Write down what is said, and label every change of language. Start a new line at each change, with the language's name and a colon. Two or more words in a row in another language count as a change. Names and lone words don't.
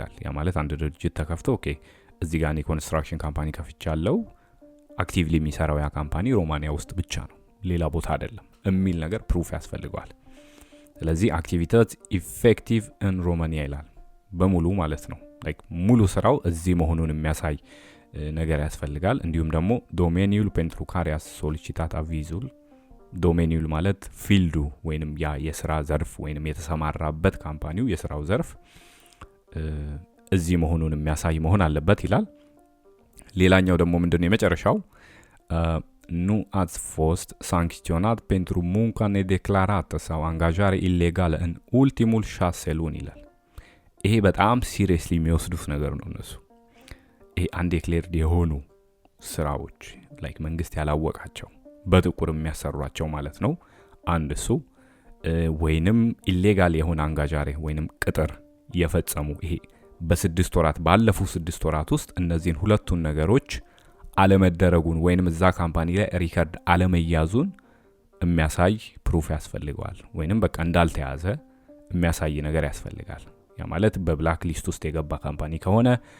Amharic: ያ ማለት አንድ ድርጅት ተከፍቶ እዚህ ጋር ኮንስትራክሽን ካምፓኒ ከፍቻለሁ አክቲቭሊ የሚሰራው ያ ካምፓኒ ሮማኒያ ውስጥ ብቻ ነው፣ ሌላ ቦታ አይደለም የሚል ነገር ፕሩፍ ያስፈልገዋል። ስለዚህ
Romanian: activitate efectivă în România
Amharic: ይላል በሙሉ ማለት ነው። ላይክ ሙሉ ስራው እዚህ መሆኑን የሚያሳይ ነገር ያስፈልጋል። እንዲሁም ደግሞ
Romanian: domeniul pentru care a solicitat avizul፣
Amharic: ዶሜኒul ማለት ፊልዱ ወይንም ያ የስራ ዘርፍ ወይንም የተሰማራበት ካምፓኒው የስራው ዘርፍ እዚህ መሆኑን የሚያሳይ መሆን አለበት ይላል። ሌላኛው ደግሞ ምንድነው የመጨረሻው
Romanian: nu ați fost sancționat pentru munca nedeclarată sau angajare ilegală în ultimul 6 luni
Amharic: ይላል። ይሄ በጣም ሲሪየስሊ የሚወስዱት ነገር ነው እነሱ። ይሄ አንዴክሌርድ የሆኑ ስራዎች ላይክ መንግስት ያላወቃቸው በጥቁር የሚያሰሯቸው ማለት ነው። አንድ እሱ ወይንም ኢሌጋል የሆነ አንጋጃሬ ወይንም ቅጥር የፈጸሙ ይሄ በ6 ወራት ባለፉ 6 ወራት ውስጥ እነዚህን ሁለቱን ነገሮች አለመደረጉን ወይንም እዛ ካምፓኒ ላይ ሪከርድ አለመያዙን የሚያሳይ ፕሩፍ ያስፈልገዋል። ወይንም በቃ እንዳልተያዘ የሚያሳይ ነገር ያስፈልጋል። ያ ማለት
English: በ black list
Amharic: ውስጥ የገባ ካምፓኒ ከሆነ